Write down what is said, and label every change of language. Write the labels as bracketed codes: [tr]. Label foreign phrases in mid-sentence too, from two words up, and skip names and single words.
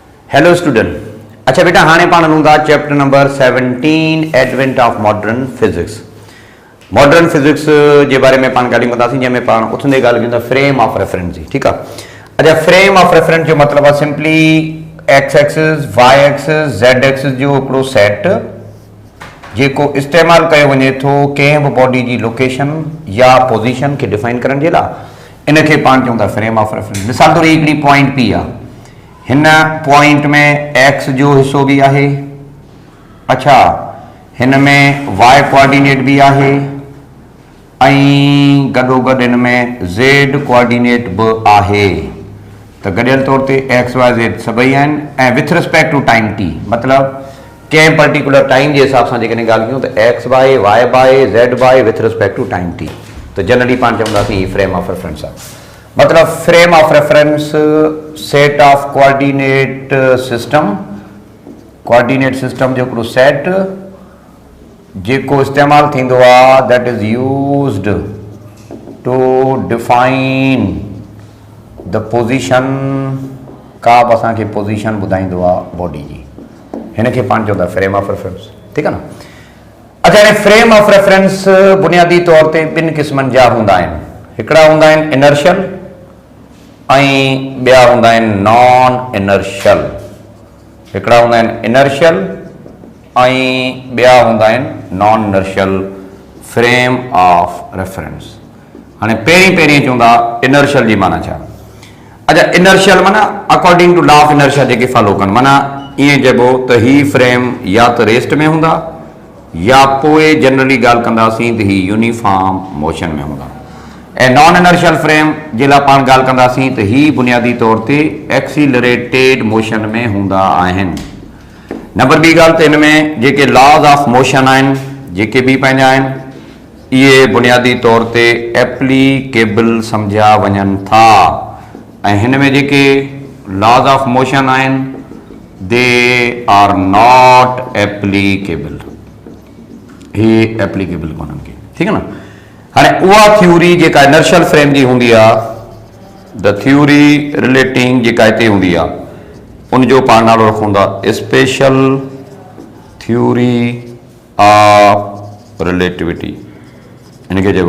[en] hello student. [sd] अच्छा बेटा हाणे पाण हलूं था [en] chapter number 17 advent of modern physics. modern physics [sd] के बारे में पाण ॻाल्हियूं कंदासीं जंहिंमें पाण उथंदे ॻाल्हि कयूं था [en] frame of reference [sd] जी। [hi] ठीक है। [sd] अच्छा [en] frame of reference [sd] जो मतलब है [en] simply x axis y axis z axis [sd] जो हिकिड़ो सेट जेको इस्तेमाल कयो वञे थो कंहिं बि बॉडी की लोकेशन या पोजीशन के डिफाइन करण जे लाइ इनखे पाण चऊं था [en] frame of reference. [sd] मिसाल तौर हिकिड़ी [en] point P [sd] आहे, हिन पॉइंट में एक्स जो हिस्सो भी आहे, अच्छा हिन में [en] y coordinate [sd] भी आहे ऐं गॾोगॾु हिन में [en] z coordinate [sd] भी आहे। तो गॾियल तौर ते [en] x y z [sd] सभई आहिनि ऐं [en] with respect to time t, [sd] मतलब कंहिं [en] particular time [hi] के हिसाब से [sd] जेकॾहिं ॻाल्हि कयूं तो [en] x by y by z by with respect to time t. [sd] तो जनरली पाण चवंदासीं [en] frame of reference [sd] आहे। मतलब [en] frame of reference set of coordinate system, coordinate system, [sd] कोऑर्डिनेट सिस्टम जो हिकिड़ो सेट जेको इस्तेमाल थींदो आहे [en] that is used to define the position, [sd] का बि असांखे पोजीशन ॿुधाईंदो आहे बॉडी जी, हिन खे पाण चवंदा [en] frame of reference. [hi] ठीक है ना। [sd] अच्छा हाणे [en] frame of reference [sd] बुनियादी तौर ते ॿिनि क़िस्मनि जा हूंदा आहिनि। हिकिड़ा हूंदा आहिनि इनर्शियल ऐं ॿिया हूंदा आहिनि [en] non inertial. [sd] हिकिड़ा हूंदा आहिनि इनर्शियल ऐं ॿिया हूंदा आहिनि [en] non inertial frame of reference. [sd] हाणे पहिरीं चवंदा इनर्शियल जी माना छा। अच्छा इनर्शियल माना [en] according to law of inertia [sd] जेके फॉलो कनि, माना ईअं चइबो त ही फ्रेम या तो रेस्ट में हूंदा या पोइ जनरली ॻाल्हि कंदासीं त ही [en] uniform motion [sd] में हूंदा। ऐं [en] non inertial frame [sd] जे लाइ पाण ॻाल्हि कंदासीं त ही बुनियादी तौर ते [en] accelerated motion [sd] में हूंदा आहिनि। नंबर ॿी ॻाल्हि त हिन में जेके [en] laws of motion [sd] आहिनि जेके बि पंहिंजा आहिनि इहे बुनियादी तौर ते एप्लीकेबल सम्झिया वञनि था ऐं हिन में जेके [en] laws of motion [sd] आहिनि [en] they are not applicable, [sd] ही एप्लीकेबल कोन्हनि के। [hi] ठीक है ना। [sd] हाणे उहा थ्योरी जेका [en] inertial frame [sd] जी हूंदी आहे, [en] the theory relating [sd] जेका हिते हूंदी आहे उनजो पाण नालो रखूं था [en] special theory of relativity, [sd] इनखे चइबो।